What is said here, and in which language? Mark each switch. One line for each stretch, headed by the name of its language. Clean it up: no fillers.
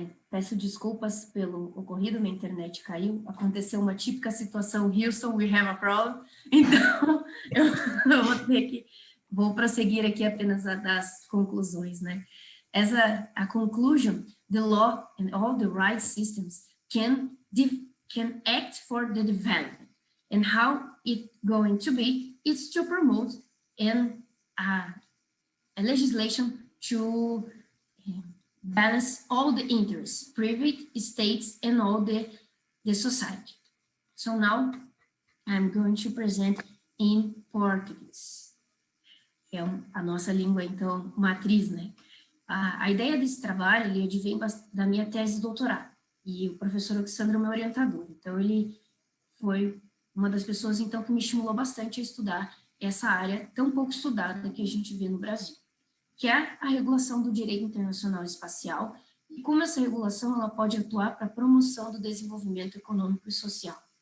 Portuguese: Peço desculpas pelo ocorrido, minha internet caiu, aconteceu uma típica situação,
English: Houston, we have a problem,
Portuguese: então eu vou prosseguir aqui apenas das conclusões, né?
English: A conclusion, the law and all the right systems can act for the development, and how it going to be, it's to promote a legislation to balance all the interests, private, states, and all the society. So now I'm going to present in Portuguese.
Portuguese: É a nossa língua, então, matriz, né? A ideia desse trabalho, ele advém da minha tese de doutorado, e o professor Alexandre é meu orientador. Então, ele foi uma das pessoas, então, que me estimulou bastante a estudar essa área tão pouco estudada que a gente vê no Brasil, que é a regulação do direito internacional espacial, e como essa regulação ela pode atuar para a promoção do desenvolvimento econômico e social.